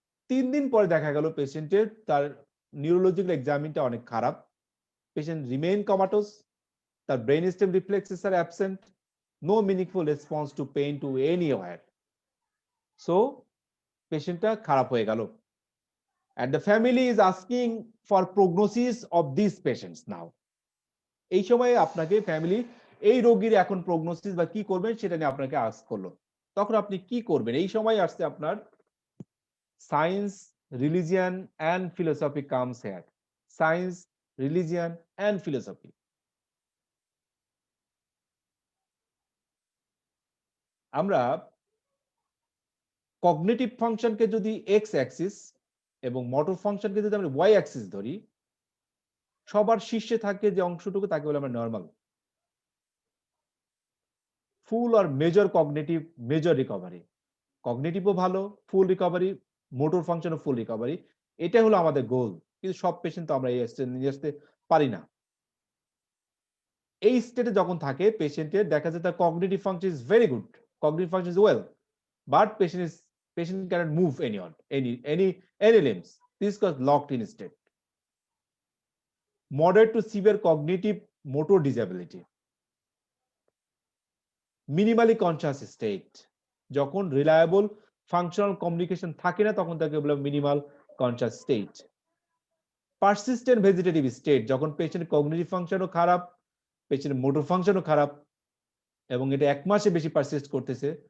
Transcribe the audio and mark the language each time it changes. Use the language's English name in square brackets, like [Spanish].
[Bangla] 3 দিন পরে দেখা গেল পেশেন্টের তার নিউরোলজিক্যাল এক্সামিনটা অনেক খারাপ। পেশেন্ট রিমেইন কমাটোস, তার brain stem reflexes are absent, no meaningful response to pain two anywhere. So পেশেন্টটা খারাপ হয়ে গেল। [English] And the family is asking for prognosis of these patients now. [Bangla] এই সময়ে আপনাকে ফ্যামিলি এই রোগীর এখন প্রগনোসিস বা কি করবেন সেটা নিয়ে আপনাকে আস্ক করলো, তখন আপনি কি করবেন? এই সময় আসছে আপনার science, religion and philosophy comes here. Science, religion and philosophy. আমরা কগনিটিভ ফাংশনকে যদি এক্স অ্যাক্সিস এবং মোটর ফাংশনকে যদি আমরা ওয়াই অ্যাক্সিস ধরি, সবার শীর্ষে থাকে যে অংশটুকু তাকে বলে আমরা নরমাল। ফুল আর মেজর কগনিটিভ, মেজর রিকভারি, কগনিটিভও ভালো, ফুল রিকভারি, মোটর ফাংশনও ফুল রিকভারি, এটা হলো আমাদের গোল। কিন্তু সব পেশেন্ট তো আমরা এই স্টেজে নিয়ে আসতে পারি না। এই স্টেটে যখন থাকে পেশেন্টের দেখা যায় তার cognitive function is very good, cognitive function is well, but patient cannot move any limbs. [English] This is called locked in state. Moderate to severe cognitive motor disability. Minimally conscious state. [Bangla] যখন রিলায়েবল ফাংশনাল কমিউনিকেশন থাকে না, তখন তাকে বলা minimal conscious state. Persistent vegetative state, যখন patient cognitive ফাংশনও খারাপ, patient motor ফাংশনও খারাপ এবং এটা 1 মাসে বেশি পারসিস্ট করতেছে,